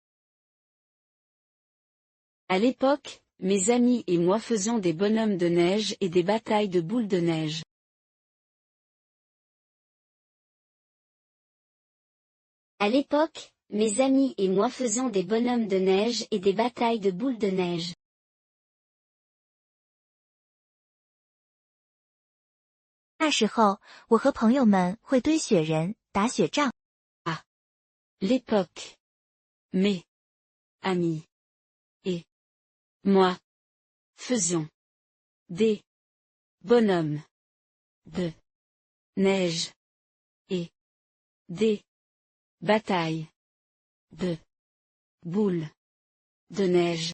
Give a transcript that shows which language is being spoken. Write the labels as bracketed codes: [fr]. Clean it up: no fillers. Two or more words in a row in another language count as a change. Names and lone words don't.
[fr] À l'époque, mes amis et moi faisions des bonhommes de neige et des batailles de boules de neige. À l'époque, mes amis et moi faisions des bonhommes de neige et des batailles de boules de neige. [zh] 那时候，我和朋友们会堆雪人、打雪仗。 [fr] L'époque. Mes amis et moi faisions des bonhommes de neige et des batailles de boules de neige.